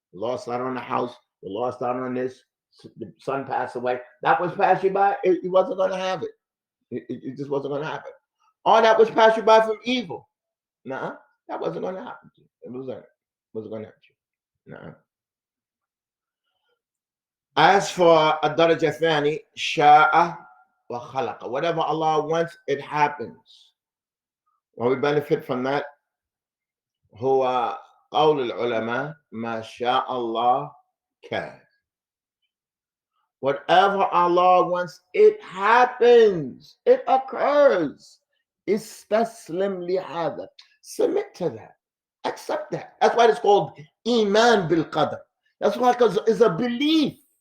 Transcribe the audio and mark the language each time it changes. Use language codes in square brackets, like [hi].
[en] You lost out on a house. You lost out on this. The son passed away. That which passed you by, it wasn't going to have it. It just wasn't going to happen. Or that which passed you by from evil. No, that wasn't going to happen to you. It wasn't going to happen to you. No. As for [ar] الدرجة الثانية شاء وخلق. [en] Whatever Allah wants, it happens. What we benefit from that [ar] هو قول العلماء ما شاء الله كان. [en] Whatever Allah wants, it happens. It occurs. [ar] استسلم لهذا. [en] Submit to that. Accept that. That's why it's called إيمان بالقدر. That's why, because it's a belief.